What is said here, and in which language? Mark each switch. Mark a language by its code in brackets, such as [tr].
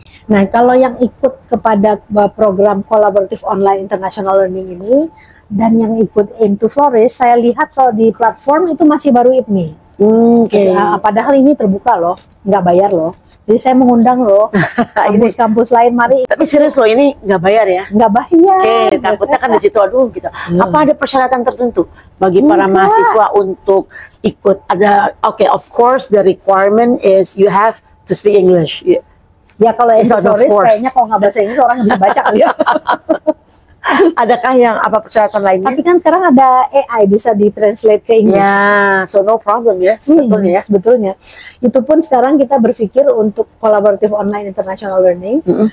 [id] Nah, kalau yang ikut kepada program kolaboratif online international learning ini dan yang ikut Aim to Flourish, saya lihat kalau di platform itu masih baru IPMI. Padahal ini terbuka loh, nggak bayar loh. Jadi saya mengundang loh kampus-kampus lain, mari. Tapi serius loh, ini nggak bayar ya? Nggak bayar. Oke, takutnya kan di situ aduh gitu. Apa ada persyaratan tertentu bagi para mahasiswa untuk ikut? [en] Ada, of course the requirement is you have to speak English. [id] Ya kalau Flourish kayaknya kalau nggak bahasa Inggris orang nggak bisa baca kali ya. Adakah yang apa persyaratan lainnya? Tapi kan sekarang ada AI bisa ditranslate ke Inggris. Ya, so no problem ya sebetulnya. Sebetulnya. Itu pun sekarang kita berpikir untuk kolaboratif online international learning.